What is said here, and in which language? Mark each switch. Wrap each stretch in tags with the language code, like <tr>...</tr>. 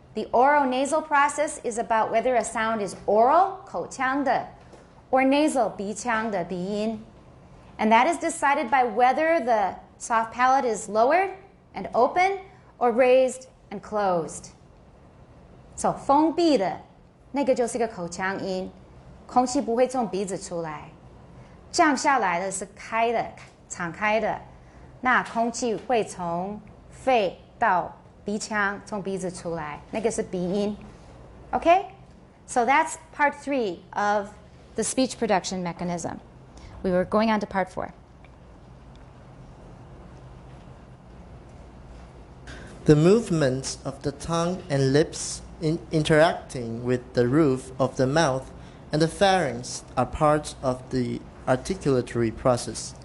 <en>The oronasal process is about whether a sound is oral,</en> <zh>口腔的,</zh> <en>or nasal,</en> <zh>鼻腔的, 鼻音.</zh> <en>And that is decided by whether the soft palate is lowered and open or raised and closed.</en> <zh>So 封闭的那个就是一个口腔音，空气不会从鼻子出来。降下来的是开的，敞开的，那空气会从肺到鼻腔，从鼻子出来，那个是鼻音。</zh> <en>Okay? So that's part 3 of the speech production mechanism. We were going on to part 4. The movements of the tongue and lips interacting with the roof of the mouth and the pharynx are part of the articulatory process.</en>